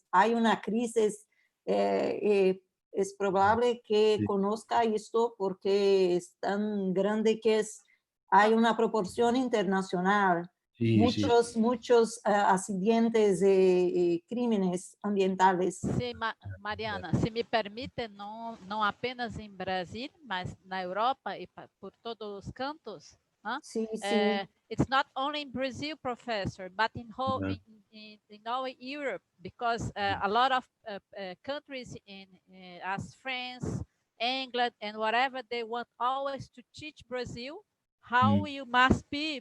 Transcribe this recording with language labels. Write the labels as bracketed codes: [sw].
[es] Hay una crisis. Es probable que conozca esto porque es tan grande que hay una proporción internacional. Muchos accidentes y crímenes ambientales. Sí, Mariana, se me permite, [pt] não apenas em Brasil, mas na Europa e por todos os cantos. [es] Sí. [en] It's not only in Brazil, professor, but in all Europe, because a lot of countries as France, England, and whatever, they want always to teach Brazil how you must be.